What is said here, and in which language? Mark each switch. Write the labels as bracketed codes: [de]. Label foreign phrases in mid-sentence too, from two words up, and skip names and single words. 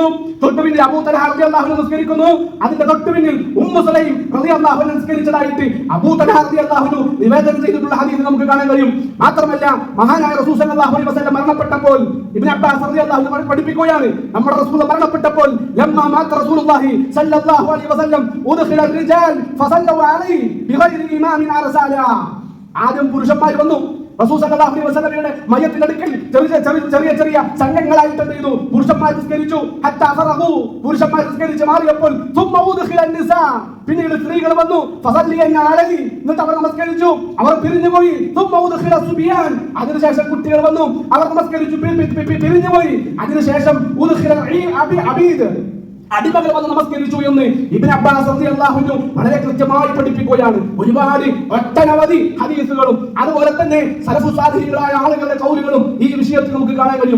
[ml] തൊട്ട് പിന്നിൽ അബൂ തൽഹ [ar] رضي الله عنه [ml] നിസ്കരിക്കുന്നു. അതിന്റെ തൊട്ട് പിന്നിൽ ഉമ്മു സുലൈം [ar] رضي الله عنها [ml] നിസ്കരിച്ചതായിട്ട് അബൂ തൽഹ [ar] رضي الله عنه [ml] നിവേദനം ചെയ്തിട്ടുള്ള ഹദീസ് നമുക്ക് കാണാൻ കഴിയും. മാത്രമല്ല മഹാനായ റസൂൽ [ar] صلى الله عليه وسلم [ml] മരണപ്പെട്ടപ്പോൾ ഇബ്നു അബ്ബാസ് [ar] رضي الله عنه [ml] പഠിപ്പിക്കുകയാണ്, നമ്മുടെ റസൂൽ മരണപ്പെട്ടപ്പോൾ [ar] لما مات رسول الله صلى الله عليه وسلم أدخل الرجال فصلوا عليه بغير امام ارسل. [ml] ആദ്യം പുരുഷന്മാർ വന്നു റസൂൽ [ar] صلى الله عليه [ml] വസല്ലമയുടെ മയ്യത്തിന്റെ അടുക്കൽ ചെറിയ സംഘങ്ങളായിട്ട് എന്ത് ചെയ്തു, പുരുഷന്മാർ നിസ്കരിച്ചു. [ar] حتى فرغوا, [ml] പുരുഷന്മാർ നിസ്കരിച്ച് മാറിയപ്പോൾ [ar] ثم ادخل النساء, [ml] പിന്നീട് സ്ത്രീകൾ വന്നു. [ar] فصلين عليه, [ml] എന്നിട്ട് അവർ നമസ്കരിച്ചു, അവർ പിരിഞ്ഞുപോയി. [ar] ثم ادخل الصبيان, [ml] അതിനുശേഷം കുട്ടികൾ വന്നു, അവർ നമസ്കരിച്ചു, പിരിഞ്ഞുപോയി. അതിനുശേഷം [ar] أدخل عبيد, [ml] അടിമകൾ വന്ന് നമസ്കരിച്ചു എന്ന് ഇബ്നു അബ്ബാസ് [ar] رضي الله عنه [ml] വളരെ കൃത്യമായി പഠിപ്പിക്കുകയാണ്. ഒരുപാട് ഒട്ടനവധി ഹദീസുകളും അതുപോലെ തന്നെ സലഫു സാലിഹീങ്ങളായ ആളുകളുടെ ഖൗലുകളും ഈ വിഷയത്തിൽ നമുക്ക് കാണാൻ കഴിയും.